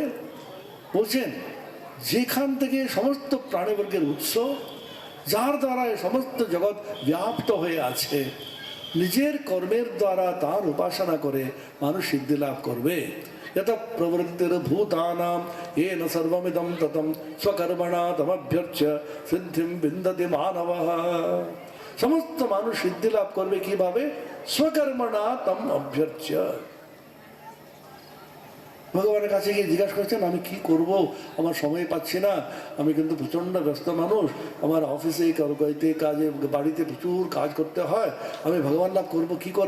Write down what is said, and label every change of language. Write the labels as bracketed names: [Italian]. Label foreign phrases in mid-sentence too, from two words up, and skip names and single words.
[Bangla] বলছেন, যেখান থেকে সমস্ত প্রাণীবর্গের উৎস, যার দ্বারা সমস্ত জগৎ ব্যাপ্ত হয়ে আছে, নিজের কর্মের দ্বারা তার উপাসনা করে মানুষ সিদ্ধি লাভ করবে। [Sanskrit] যত প্রবৃত্তির ভূতানাম येन सर्वमिदं ततं स्वकर्मणा तमभ्यर्च्य সিদ্ধিম বিন্দতি মানবঃ। [Bangla] সমস্ত মানুষ সিদ্ধি লাভ করবে কিভাবে? [Sanskrit] স্বকর্মণা তম অভ্যর্চ্য। [Bangla] ভগবানের কাছে গিয়ে জিজ্ঞাসা করছেন, আমি কি করব, আমার সময় পাচ্ছি না, আমি কিন্তু প্রচণ্ড ব্যস্ত মানুষ, আমার অফিসে কাজে বাড়িতে প্রচুর কাজ করতে হয়, আমি ভগবান লাভ করবো কি করে?